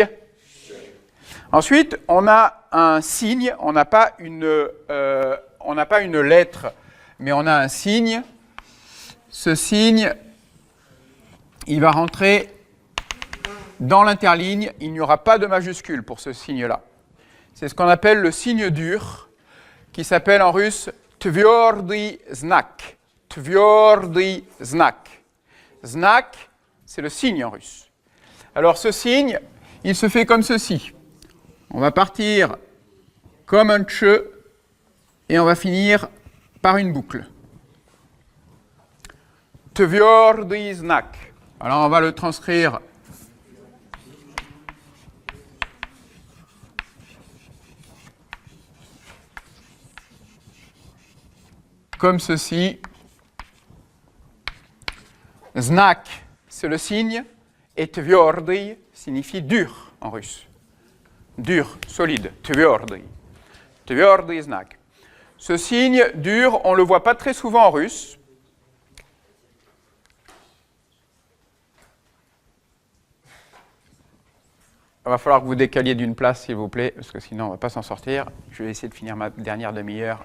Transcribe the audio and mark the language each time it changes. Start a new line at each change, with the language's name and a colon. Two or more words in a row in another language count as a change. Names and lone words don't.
French: Ensuite, on a un signe, on n'a pas une lettre, mais on a un signe. Ce signe, il va rentrer dans l'interligne. Il n'y aura pas de majuscule pour ce signe-là. C'est ce qu'on appelle le signe dur, qui s'appelle en russe
Russian: tverdy znak. Tverdy znak.
French: Znak, c'est le signe en russe. Alors ce signe, il se fait comme ceci. On va partir comme un tche et on va finir par une boucle.
Russian: Tverdy znak.
French: Alors on va le transcrire comme ceci. Znak, c'est le signe, et tverdy signifie dur en russe. Dur, solide,
Russian: tverdy. Tverdy znak.
French: Ce signe dur, on ne le voit pas très souvent en russe. Il va falloir que vous décaliez d'une place, s'il vous plaît, parce que sinon on ne va pas s'en sortir. Je vais essayer de finir ma dernière demi-heure.